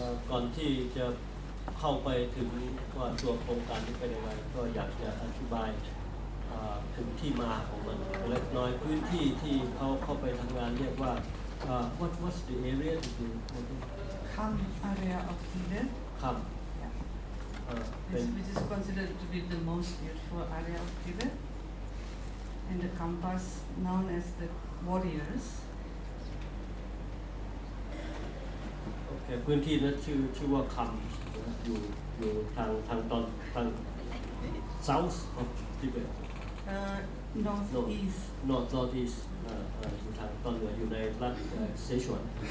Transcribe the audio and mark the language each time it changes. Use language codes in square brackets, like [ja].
[th] ก่อนที่จะเข้าไปถึงว่าตัวโครงการนี้เป็นยังไงก็อยากจะอธิบายถึงที่มาของมันเล็กน้อยพื้นที่ที่เขาเข้าไปทำงานเรียกว่า [en] what's the area to do Kham area of Tibet, [th] ครับเป็น [en] which is considered to be the most beautiful area of Tibet, and the campus known as the Warriors. [th] โอเคพื้นที่นั้นชื่อว่าคำอยู่ทางตอนทาง [en] south of Tibet Northeast. [th] northeast อยู่ทางตอนเหนืออยู่ในรัฐเซชวน